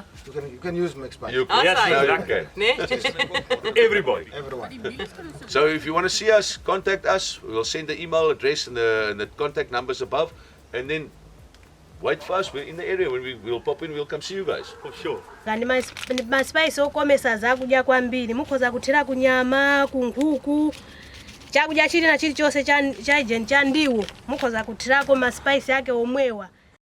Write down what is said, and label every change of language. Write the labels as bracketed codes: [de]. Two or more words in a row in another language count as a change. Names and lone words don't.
[en] You can use Max Spice. Everybody. Everyone. So if you want to see us, contact us. We'll send the email address and the contact numbers above, and then wait for us. We're in the area. When we'll pop in, we'll come see you guys. For sure. [ny] Kandi ma spice okomesa zakudya kwambiri mukhoza kuthira kunyama, kunkhuku, chakudya chili na chili chose cha ndiwo mukhoza kuthirako ma spice yake omwewa.